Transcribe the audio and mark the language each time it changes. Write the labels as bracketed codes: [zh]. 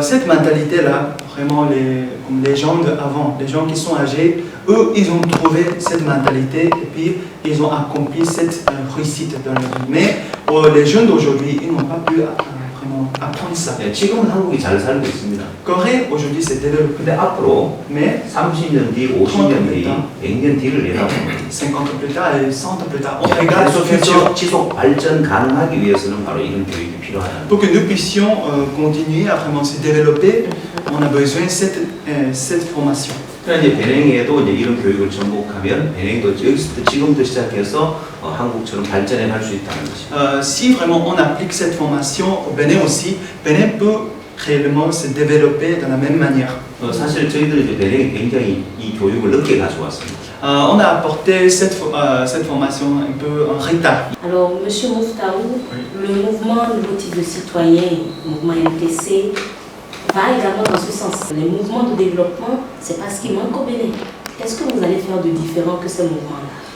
[fr] Cette mentalité-là, vraiment comme les gens d'avant, les gens qui sont âgés, eux, ils ont trouvé cette mentalité et puis ils ont accompli cette réussite dans leur vie. Mais les jeunes d'aujourd'hui, ils n'ont pas pu vraiment apprendre ça. [ko] 네, 지금은 한국이 잘 살고 있습니다. [fr] Corée, aujourd'hui, c'est développé. [ko] 근데 앞으로 [fr] Mais [ko] 30년 뒤, 50년 뒤, 100년 뒤를 내다보면 [fr] 50 ans plus tard et 100 ans plus tard, on regarde le futur. [ko] 계속해서 지속 발전 가능하기 위해서는 바로 이런 교육이 필요하다. [fr] Pour que nous puissions continuer à vraiment se développer, on a besoin de cette formation. [ko] 그러나 이제 배낭에도 이제 이런 교육을 전복하면 배낭도 여기서부터 지금부터 시작해서 한국처럼 발전해 갈 수 있다는 것입니다. [fr] Si vraiment on applique cette formation au Bénin aussi, Bénin peut réellement se développer de la même manière. [ko] 사실 저희들은 이제 배낭에 굉장히 이 교육을 늦게 가져왔습니다. [fr] On a apporté cette formation un peu en retard. Alors, Monsieur Mouftaou, le mouvement Nouveau type de citoyen, le mouvement MTC, va également dans ce sens. Les mouvements de développement, c'est pas ce qui manque au Bénin. Qu'est-ce que vous allez faire de différent que ces mouvements-là?